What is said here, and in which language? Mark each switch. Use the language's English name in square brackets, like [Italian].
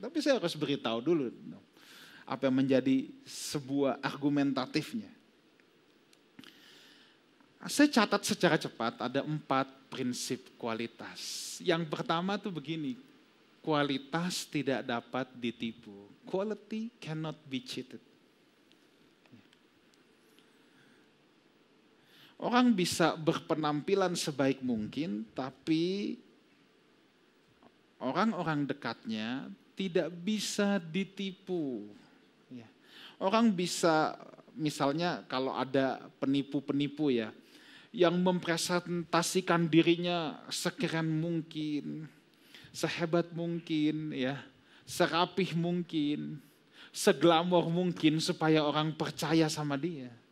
[Indonesian] Tapi saya harus beritahu dulu apa yang menjadi sebuah argumentatifnya. Saya catat secara cepat ada 4 prinsip kualitas. Yang pertama tuh begini, kualitas tidak dapat ditipu. [English] Quality cannot be cheated. [Indonesian] Orang bisa berpenampilan sebaik mungkin, tapi orang-orang dekatnya tidak bisa ditipu. Orang bisa misalnya kalau ada penipu-penipu ya, yang mempresentasikan dirinya sekeren mungkin, sehebat mungkin ya, serapih mungkin, seglamor mungkin supaya orang percaya sama dia.